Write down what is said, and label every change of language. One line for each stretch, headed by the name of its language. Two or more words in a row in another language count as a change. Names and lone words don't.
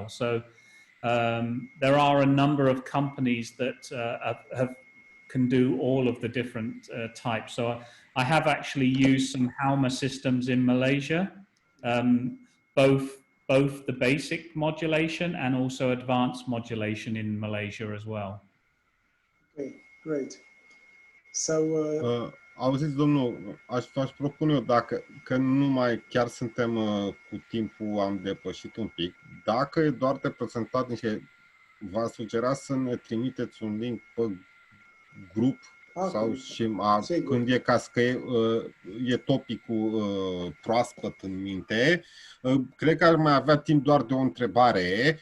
English: So there are a number of companies that can do all of the different types. So I have actually used some Halma systems in Malaysia, both the basic modulation and also advanced modulation in Malaysia as well. Okay, great. So,
Romanian: auziți, domnul, aș propune eu, că nu mai chiar suntem cu timpul, am depășit un pic, dacă e doar de prezentat niște, v-aș sugera să ne trimiteți un link pe grup sau și când e ca că e topicul proaspăt în minte, cred că ar mai avea timp doar de o întrebare.